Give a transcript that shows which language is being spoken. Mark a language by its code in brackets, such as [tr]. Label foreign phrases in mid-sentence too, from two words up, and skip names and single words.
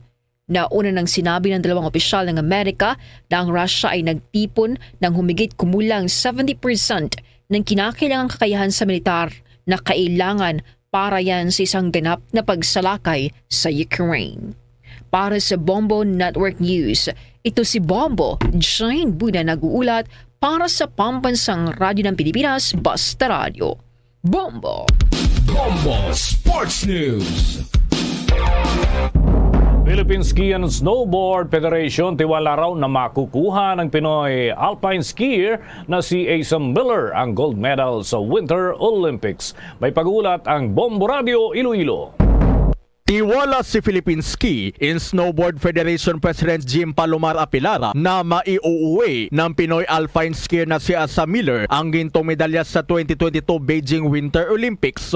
[tl] Nauna nang sinabi ng dalawang opisyal ng Amerika na ang Russia ay nagtipon ng humigit kumulang 70% ng kinakailangang kakayahan sa militar na kailangan para yan sa isang ganap na pagsalakay sa Ukraine. Para sa Bombo Network News, ito si Bombo Jane Buna nag-uulat para sa Pambansang Radyo ng Pilipinas, Basta Radio. Bombo! Bombo Sports News! Philippine Ski and Snowboard Federation tiwala raw na makukuha ng Pinoy [en] alpine skier [tl] na si Asa Miller ang gold medal sa Winter Olympics. May pag-ulat ang Bombo Radio Iloilo. Tiwala si Philippine Ski and Snowboard Federation President Jim Palomar Apilara na maiuuwi ng Pinoy [en] alpine skier [tl] na si Asa Miller ang gintong medalya sa 2022 Beijing Winter Olympics.